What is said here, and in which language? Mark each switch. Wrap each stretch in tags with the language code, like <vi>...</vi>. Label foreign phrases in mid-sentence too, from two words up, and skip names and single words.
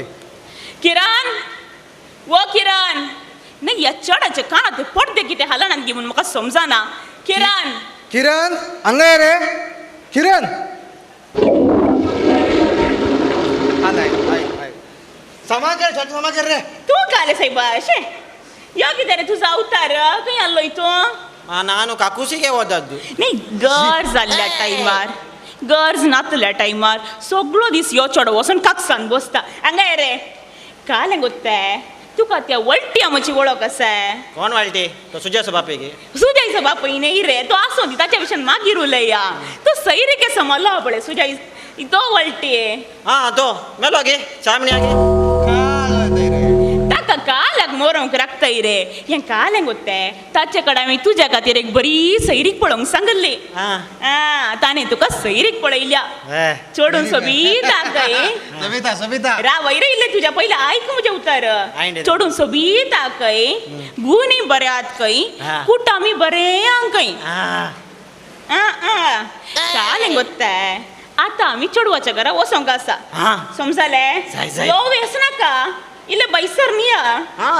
<kok>किरण नाही ह्या चडाचे कानात ते पडदे कितें हालनात गे म्हूण म्हाका समजना किरण हांगा रे किरण समाचार रे तूं काले सायबा अशें यो कितें रे तुजो अवतार खंय आसलोय तूं</kok> <kn>ನಾನು ಕಾಕುಸಿಗೆ ಹೋದದ್ದು</kn> <kok>नाही गरज जाल्ल्या टायमार गरज नातल्या टायमार सगळो दीस यो चेडो वचून काकसान बसता हांगा रे कालें गोत्ताय तुका त्या वळटी आमची वळख आसा कोण वाळटी तो सुजाचो बापेगे सुजायचो बापय न्ही रे तो आसो दी ताच्या विशयान मागीर उलया तो सैरीके समजलो पळय सुजाय तो वळटी तो मेलो गे चामणी गे ताका कालाक मोरोंक राखताय रे हें कालें गोत्ताय ताचे कडेन हांवें तुज्या खातीर एक बरी सैरीक पळोवंक सांगिल्ली ताणें तुका सैरीक पळयल्या चोडून सोबीत सबिता रा वयर इल्लें तुज्या पयलें आयक म्हजें उतर चोडून सोबीत खंय गुणी बरे आत खंय कुटामी बरें खंय कालें गोत्ताय आतां आमी चेडवाच्या घरा वसोंक आसा समजलें वेस नाका इल्ले बैसर निया</kok>